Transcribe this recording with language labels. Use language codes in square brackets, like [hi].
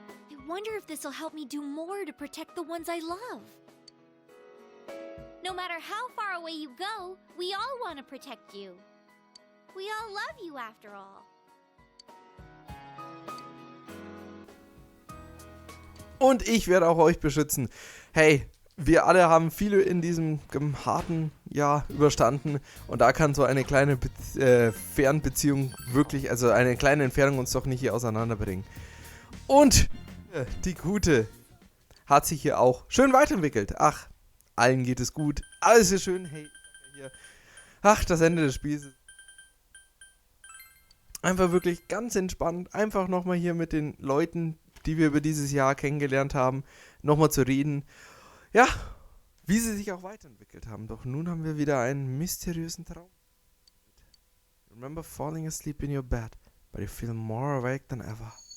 [en] I wonder if this'll help me do more to protect the ones I love. No matter how far away you go, we all want to protect you. We all love you after all. [de] Und ich werde auch euch beschützen. Hey, wir alle haben viele in diesem harten Jahr überstanden. Und da kann so eine kleine Fernbeziehung wirklich, also eine kleine Entfernung uns doch nicht hier auseinanderbringen. Und die Gute hat sich hier auch schön weiterentwickelt. Ach, allen geht es gut. Alles ist schön. Hey, hier. Ach, das Ende des Spiels. Einfach wirklich ganz entspannt, einfach nochmal hier mit den Leuten, die wir über dieses Jahr kennengelernt haben, nochmal zu reden. Ja, wie sie sich auch weiterentwickelt haben. Doch nun haben wir wieder einen mysteriösen Traum. [en] Remember falling asleep in your bed, but you feel more awake than ever.